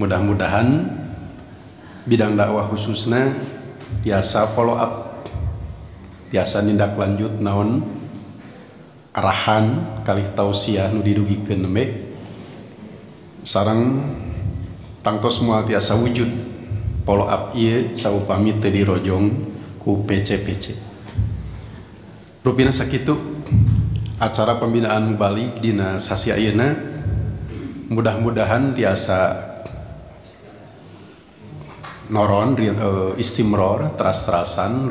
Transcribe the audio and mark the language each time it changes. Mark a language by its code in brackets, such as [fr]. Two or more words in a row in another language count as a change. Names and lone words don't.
[su] Mudah-mudahan bidang dakwah khususnya biasa [en] follow up, [su] biasa nindak lanjut naon arahan kalih tausiah nu didugikeun nembe sareng tangtos moal tiasa wujud [en] follow up [su] ieu saupami teu dirojong ku PC. Rupina sakitu acara pembinaan mubalik dina sasi ayeuna mudah-mudahan tiasa noron istimror teras-terasan